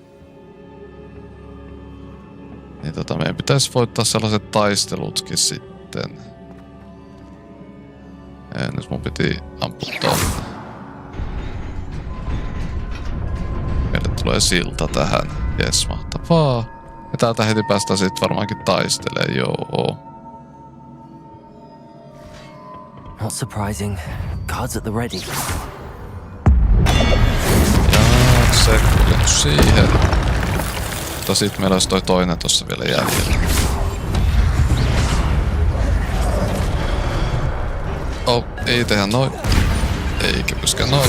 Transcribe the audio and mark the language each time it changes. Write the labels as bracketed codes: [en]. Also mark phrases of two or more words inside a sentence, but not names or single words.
[fi] Niin meidän pitäisi voittaa sellaiset taistelutkin sitten. Nyt mun piti ampua tonne. Meille tulee silta tähän. Jes, mahtavaa. Ja täältä heti päästään sit varmaankin taistelee, joo. [en] Not surprising. Guards at the ready. [fi] Jaa, se kuuluu siihen. Mutta sit meillä olisi toi toinen tossa vielä jäljellä. Oh, ei tehdä noin. Eikä myöskään noin.